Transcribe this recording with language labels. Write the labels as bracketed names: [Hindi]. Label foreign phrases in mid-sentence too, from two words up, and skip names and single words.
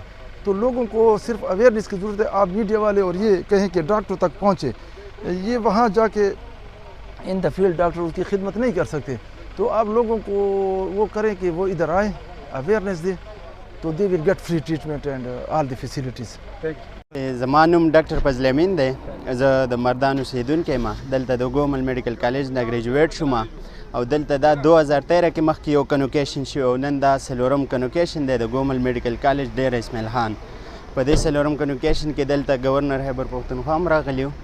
[Urdu] تو لوگوں کو صرف اویئرنیس کی ضرورت ہے۔ آپ میڈیا والے اور یہ کہیں کہ ڈاکٹر تک پہنچے، یہ وہاں جا کے [English] in the field [Urdu] ڈاکٹر اس کی خدمت نہیں کر سکتے. تو آپ لوگوں کو وہ کریں کہ وہ ادھر آئیں، اویئرنیس دیں، تو [English] they will get free treatment and all the facilities. [Pashto] زمانم ډاکټر فضل امین دی. زه د مردان اوسیدونکی یم. دلته د ګومل میډیکل کالج نه ګریجویټ شوم او دلته دا 2013 کې مخکې یو کنوکیشن شوی او نن دا څلورم کنوکیشن دی د ګومل میډیکل کالج ډیر اسماعیل خان. په دې څلورم کنوکیشن کې دلته گورنر خیبر پښتونخوا هم راغلی و.